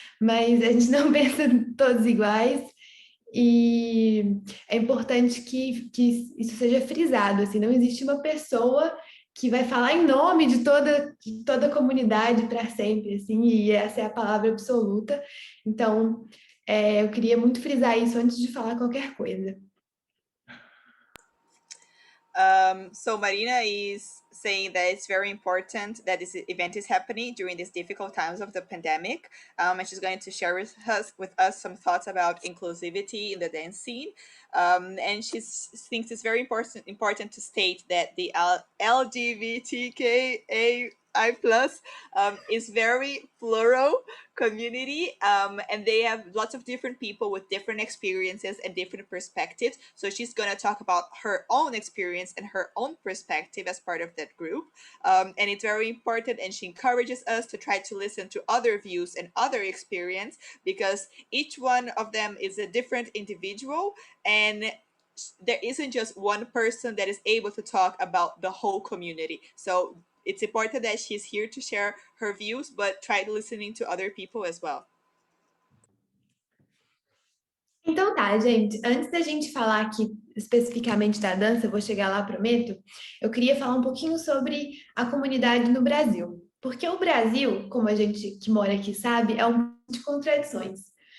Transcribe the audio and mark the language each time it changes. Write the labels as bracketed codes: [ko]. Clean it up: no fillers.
[pt] Mas a gente não pensa todos iguais. E é importante que isso seja frisado, assim, não existe uma pessoa que vai falar em nome de toda a comunidade para sempre, assim, e essa é a palavra absoluta. Então, eu queria muito frisar isso antes de falar qualquer coisa. [en] So Marina is saying that it's very important that this event is happening during these difficult times of the pandemic, and she's going to share with us some thoughts about inclusivity in the dance scene. And she thinks it's very important to state that the LGBTQA I plus is very plural community, and they have lots of different people with different experiences and different perspectives. So she's going to talk about her own experience and her own perspective as part of that group, and it's very important. And she encourages us to try to listen to other views and other experience, because each one of them is a different individual, and there isn't just one person that is able to talk about the whole community. So it's important that she's here to share her views, but try listening to other people as well. [pt] Então tá, gente, antes da gente falar aqui especificamente da dança, eu vou chegar lá, prometo, eu queria falar um pouquinho sobre a comunidade no Brasil. Porque o Brasil, como a gente que mora aqui sabe, é um mundo de contradições.